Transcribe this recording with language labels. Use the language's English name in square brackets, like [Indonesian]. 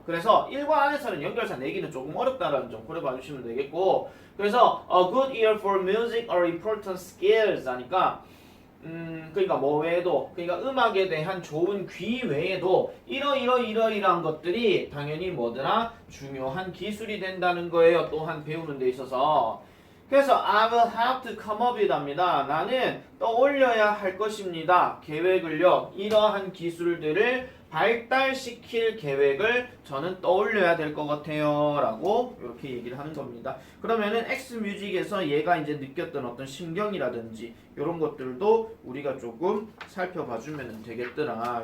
[Korean] 그래서 일과 안에서는 연결사 내기는 조금 어렵다라는 점 고려해 주시면 되겠고 그래서 [English] a good ear for music are important skills [Korean] 하니까 그러니까 뭐 외에도 그러니까 음악에 대한 좋은 귀 외에도 이러이러한 것들이 당연히 뭐더라 중요한 기술이 된다는 거예요. 또한 배우는 데 있어서. 그래서 [English] I will have to come up with [Korean] 합니다. 나는 떠올려야 할 것입니다. 계획을요. 이러한 기술들을 발달시킬 계획을 저는 떠올려야 될 것 같아요. 라고 이렇게 얘기를 하는 겁니다. 그러면은 X뮤직에서 얘가 이제 느꼈던 어떤 심경이라든지 이런 것들도 우리가 조금 살펴봐주면 되겠더라.